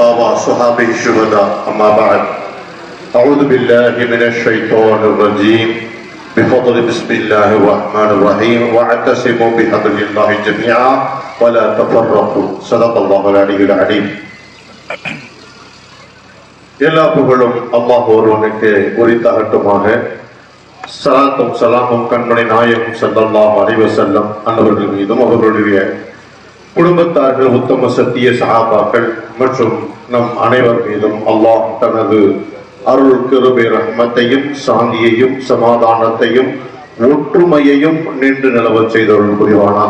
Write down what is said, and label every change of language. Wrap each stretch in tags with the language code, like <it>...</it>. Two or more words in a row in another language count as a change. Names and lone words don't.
<ar>وأصحابه الشهداء أما بعد أعوذ بالله من الشيطان الرجيم بفضل بسم الله الرحمن الرحيم واعتصموا بحبل الله جميعا ولا تفرقوا صدق الله العلي العليم.</ar> <ta>எல்லா புகழும் அல்லாஹ் ஒருவனுக்கு உரித்தாகட்டுமாக. ஸலாத்தும் ஸலாமும் கண்மணி நாயகம்</ta> <ar>صلى الله عليه وسلم</ar> <ta>அன்னவர்கள் மீதும் அவர்களுடைய குடும்பத்தார்கள் உத்தம சத்திய சஹாபாக்கள் மற்றும் நம் அனைவர் மீதும் அல்லாஹ் தனது அருள் கிருபை ரஹ்மத்தையும் சாந்தியையும் சமாதானத்தையும் ஒற்றுமையையும் நின்று நிலவச் செய்தவர்கள் புரிவானாக.</ta>